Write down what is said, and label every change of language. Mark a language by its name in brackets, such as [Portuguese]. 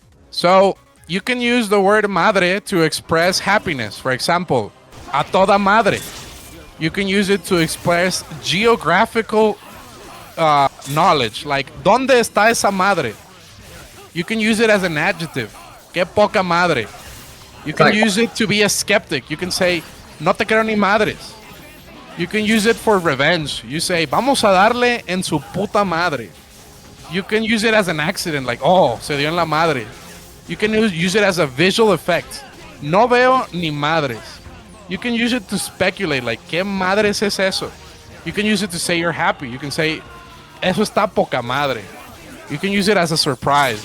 [English] So you can use the word madre to express happiness. For example, [Spanish] a toda madre. [English] You can use it to express geographical knowledge, like [Spanish] ¿Dónde está esa madre? [English] You can use it as an adjective. [Spanish] Qué poca madre. [English] You can Like- use it to be a skeptic. You can say [Spanish] no te creo ni madres. [English] You can use it for revenge. You say [Spanish] vamos a darle en su puta madre. [English] You can use it as an accident, like, oh, [Spanish] se dio en la madre. [English] You can use it as a visual effect. [Spanish] No veo ni madres. [English] You can use it to speculate, like, [Spanish] ¿qué madres es eso? [English] You can use it to say you're happy. You can say, [Spanish] eso está poca madre. [English] You can use it as a surprise.